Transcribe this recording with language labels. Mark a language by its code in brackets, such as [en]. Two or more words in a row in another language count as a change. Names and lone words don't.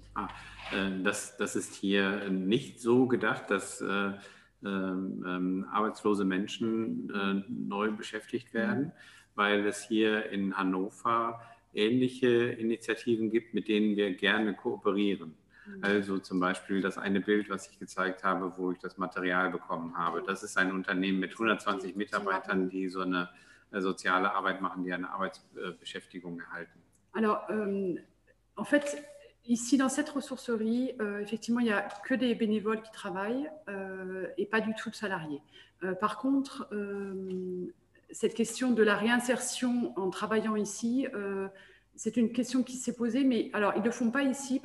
[de] Das ist hier nicht so gedacht, dass arbeitslose Menschen neu beschäftigt werden, weil es hier in Hannover ähnliche Initiativen gibt, mit denen wir gerne kooperieren. Also zum Beispiel das eine Bild, was ich gezeigt habe, wo ich das Material bekommen habe. Das ist ein Unternehmen mit 120 Mitarbeitern, die so eine soziale Arbeit machen, die eine Arbeitsbeschäftigung erhalten. [fr] Alors, en fait, ici dans cette ressourcerie, effectivement, il n'y a que des bénévoles qui travaillent et pas du tout de salariés. Par contre, cette question de la réinsertion en travaillant ici, c'est une question qui s'est posée, mais alors ils ne le font pas ici.